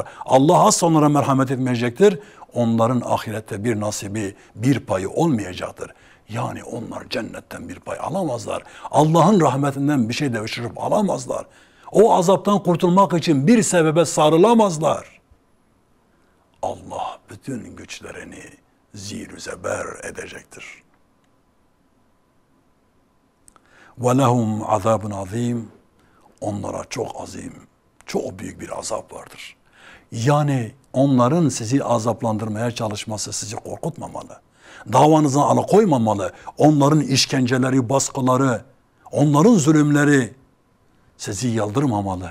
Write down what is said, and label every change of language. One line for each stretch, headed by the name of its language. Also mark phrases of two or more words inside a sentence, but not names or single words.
Turkish: Allah asla onlara merhamet etmeyecektir. Onların ahirette bir nasibi, bir payı olmayacaktır. Yani onlar cennetten bir pay alamazlar. Allah'ın rahmetinden bir şey devşirip alamazlar. O azaptan kurtulmak için bir sebebe sarılamazlar. Allah bütün güçlerini zir-i zeber edecektir.
Arabic: وَلَهُمْ عَذَابٌ azim.
Turkish: Onlara çok azim, çok büyük bir azap vardır. Yani onların sizi azaplandırmaya çalışması sizi korkutmamalı. Davanızdan alıkoymamalı. Onların işkenceleri, baskıları, onların zulümleri sizi yıldırmamalı.